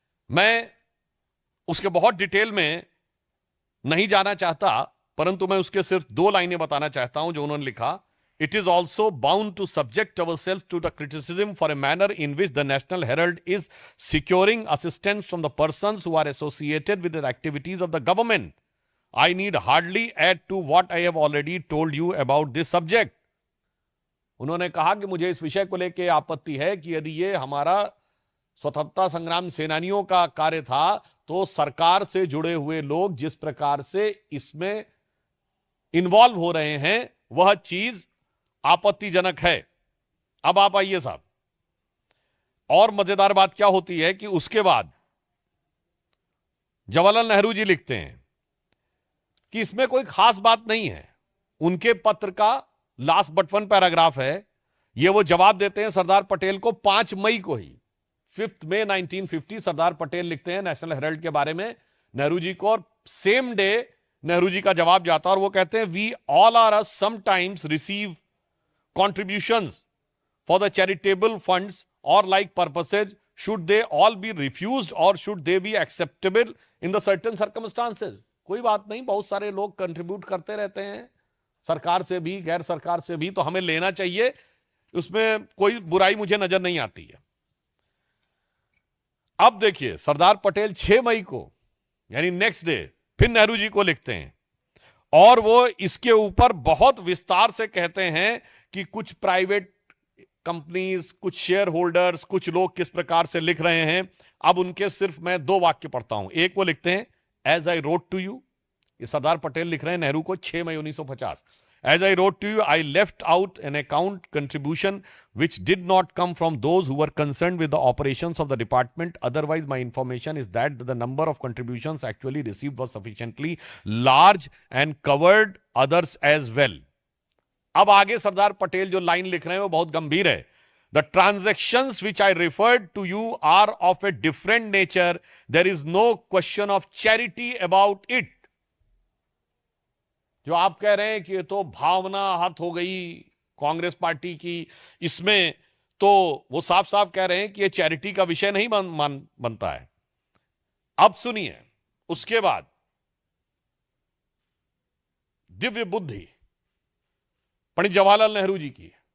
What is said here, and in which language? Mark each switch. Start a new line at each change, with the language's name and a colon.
Hindi: मैं उसके बहुत डिटेल में नहीं जाना चाहता, परंतु मैं उसके सिर्फ 2 लाइनें बताना चाहता हूं जो उन्होंने लिखा।
English: It is also bound to subject our self to the criticism for a manner in which the National Herald is securing assistance from the persons who are associated with the activities of the government. I need hardly add to what I have already told you about this subject.
Hindi: उन्होंने कहा कि मुझे इस विषय को लेकर आपत्ति है कि यदि ये हमारा स्वतंत्रता संग्राम सेनानियों का कार्य था, तो सरकार से जुड़े हुए लोग जिस प्रकार से इसमें इन्वॉल्व हो रहे हैं वह चीज आपत्तिजनक है। अब आप आइए साहब, और मजेदार बात क्या होती है कि उसके बाद जवाहरलाल नेहरू जी लिखते हैं कि इसमें कोई खास बात नहीं है। उनके पत्र का लास्ट बट वन पैराग्राफ है, ये वो जवाब देते हैं सरदार पटेल को 5 मई को ही। 5 मई 1950 सरदार पटेल लिखते हैं नेशनल हेराल्ड के बारे में नेहरू जी को, और सेम डे नेहरू जी का जवाब जाता है और वो कहते हैं
English: We all are sometimes receive contributions for the charitable funds or like purposes. Should they all be refused or should they be acceptable in the certain circumstances?
Hindi: कोई बात नहीं, बहुत सारे लोग कंट्रीब्यूट करते रहते हैं, सरकार से भी गैर सरकार से भी, तो हमें लेना चाहिए, उसमें कोई बुराई मुझे नजर नहीं आती है। अब देखिए सरदार पटेल 6 मई को यानी नेक्स्ट डे फिर नेहरू जी को लिखते हैं और वो इसके ऊपर बहुत विस्तार से कहते हैं कि कुछ प्राइवेट कंपनीज, कुछ शेयर होल्डर्स, कुछ लोग किस प्रकार से लिख रहे हैं। अब उनके सिर्फ मैं 2 वाक्य पढ़ता हूं। एक वो लिखते हैं
English: as I wrote to you,
Hindi: ये सरदार पटेल लिख रहे हैं नेहरू को 6 मई 1950।
English: As I wrote to you I left out an account contribution which did not come from those who were concerned with the operations of the department. Otherwise, my information is that the number of contributions actually received was sufficiently large and covered others as well.
Hindi: अब आगे सरदार पटेल जो line लिख रहे हैं वो बहुत गंभीर है।
English: The transactions which I referred to you are of a different nature. There is no question of charity about it.
Hindi: जो आप कह रहे हैं कि ये तो भावना हत हो गई कांग्रेस पार्टी की, इसमें तो वो साफ साफ कह रहे हैं कि ये चैरिटी का विषय नहीं बनता है। अब सुनिए, उसके बाद दिव्य बुद्धि पंडित जवाहरलाल नेहरू जी की।